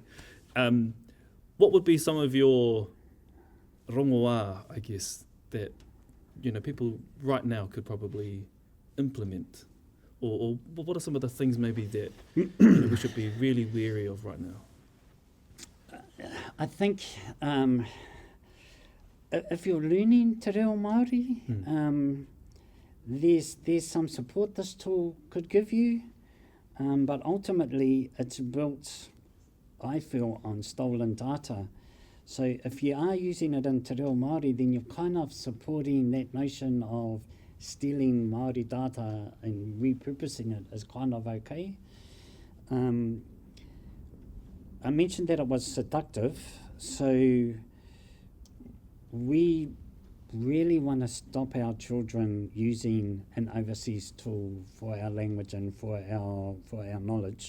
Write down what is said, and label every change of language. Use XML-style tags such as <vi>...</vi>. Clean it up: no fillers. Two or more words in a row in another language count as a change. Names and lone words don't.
<en>What would be some of your rongoā, I guess, that people right now could probably implement? Or what are some of the things maybe that we should be really wary of right now? I think if you're learning</en> <mi>te reo Māori,</mi> <en>there's some support this tool could give you, but ultimately it's built, I feel, on stolen data. So if you are using it in</en> <mi>te reo Māori,</mi> <en>then you're kind of supporting that notion of stealing Māori data and repurposing it is kind of okay. I mentioned that it was seductive, so we really want to stop our children using an overseas tool for our language and for our knowledge.</en>